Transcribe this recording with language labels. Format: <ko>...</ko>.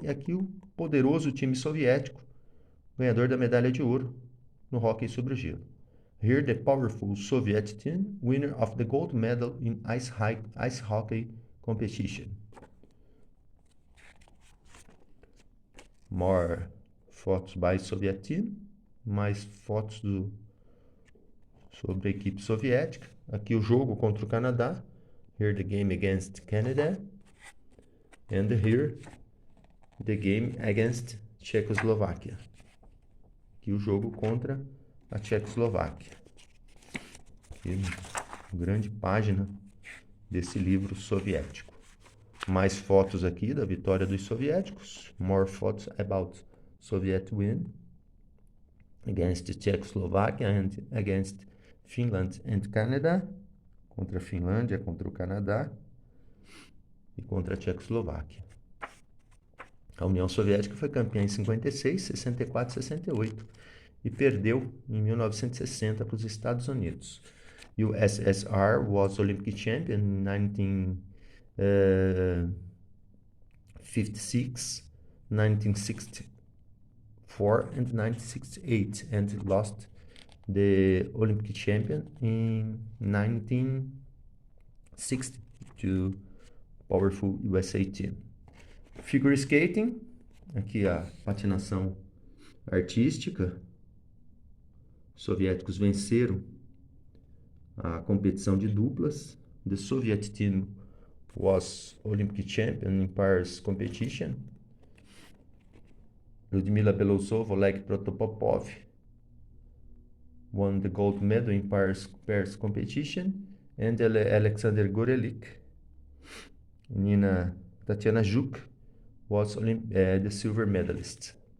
<pt>E aqui o poderoso time soviético, ganhador da medalha de ouro no hóquei sobre o gelo.</pt> <en>Here, the powerful Soviet team, winner of the gold medal in ice hockey competition. More fotos by Soviet team,</en> <pt>mais fotos sobre a equipe soviética. Aqui o jogo contra o Canadá.</pt> <en>Here, the game against Canada. And here, the game against Czechoslovakia.</en> <pt>Aqui o jogo contra a Tchecoslováquia. Aqui, grande página desse livro soviético. Mais fotos aqui da vitória dos soviéticos.</pt> <en>More photos about Soviet win against Czechoslovakia and against Finland and Canada.</en> <pt>Contra a Finlândia, contra o Canadá e contra a Tchecoslováquia. A União Soviética foi campeã em 56, 64 e 68 e perdeu em 1960 para os Estados Unidos.</pt> <en>USSR was Olympic champion in 1956, 1964 and 1968 and lost the Olympic champion in 1960 to powerful USA team. Figure skating,</en> <pt>aqui a patinação artística. Os soviéticos venceram a competição de duplas.</pt> <en>The Soviet team was Olympic champion in pairs competition. Ludmila Belousova, Oleg Protopopov won the gold medal in pairs competition. And Alexander Gorelik, Nina Tatiana Zhuk was the silver medalist.</en>